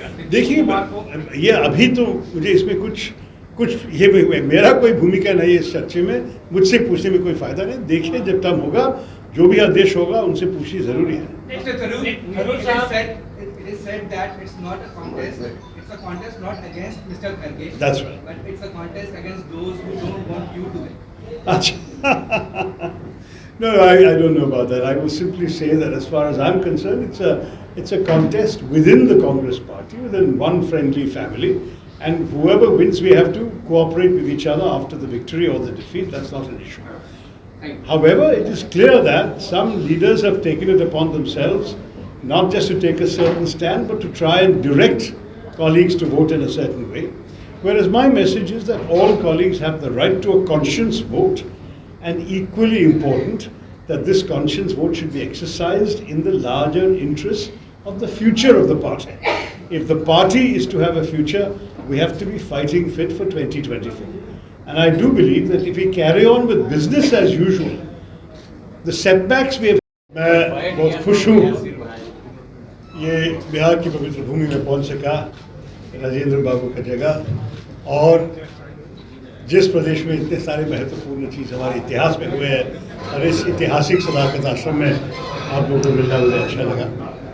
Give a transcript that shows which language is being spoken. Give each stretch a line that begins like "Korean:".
Hindi: देखिए, ये अभी तो मुझे इसमें कुछ ये मेरा कोई भूमिका नहीं है इस चर्चे में, मुझसे पूछने में कोई फायदा नहीं। देखिए, जब तक होगा जो भी आदेश होगा उनसे पूछनी जरूरी है।
English: It is said that it's not a contest. It's a contest not against Mr. Kharge. That's right. But it's a contest against those who don't want you to win. No, I don't know about that. I will simply say that as far as I'm concerned, it's a contest within the Congress party, within one friendly family, and whoever wins, we have to cooperate with each other after the victory or the defeat. That's not an issue. However, it is clear that some leaders have taken it upon themselves not just to take a certain stand, but to try and direct colleagues to vote in a certain way. Whereas my message is that all colleagues have the right to a conscience vote, and equally important, that this conscience vote should be exercised in the larger interest of the future of the party. If the party is to have a future, we have to be fighting fit for 2024. And I do believe that if we carry on with business as usual, the setbacks we have...
Hindi: मैं बहुत खुश हूँ ये बिहार की पवित्र भूमि में पहुंच सका, राजेंद्र बाबू का जगह, और जिस प्रदेश में इतने सारे महत्वपूर्ण चीज़ हमारे इतिहास में हुए हैं, और इस ऐतिहासिक सदाकत आश्रम में आप लोगों को मिलना मुझे अच्छा लगा।